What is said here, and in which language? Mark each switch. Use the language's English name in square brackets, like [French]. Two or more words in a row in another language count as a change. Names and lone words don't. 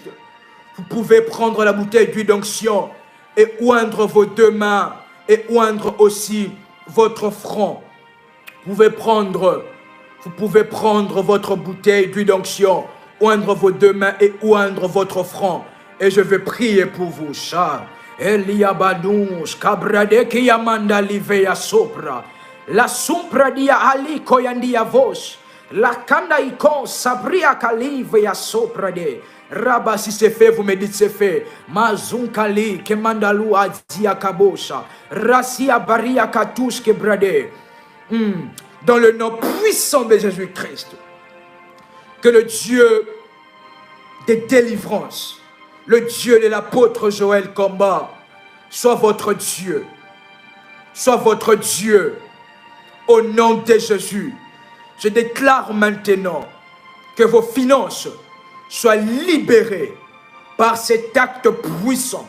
[French] Vous pouvez prendre la bouteille d'huile d'onction et oindre vos deux mains et oindre aussi votre front. Vous pouvez prendre votre bouteille d'huile d'onction, oindre vos deux mains et oindre votre front. Et je vais prier pour vous. Eliabadouns, kabradeki yamanda livea sopra. La sompra dia ali koyandia vos. La kanda iko sabria kalivea sopra de. Rabba, si c'est fait, vous me dites c'est fait. Mazunkali kemandalu adia kabosha. Rasia baria katouche kebrade. Dans le nom puissant de Jésus-Christ, que le Dieu des délivrances, le Dieu de l'apôtre Joël Komba, soit votre Dieu. Soit votre Dieu. Au nom de Jésus, je déclare maintenant que vos finances soient libérées par cet acte puissant.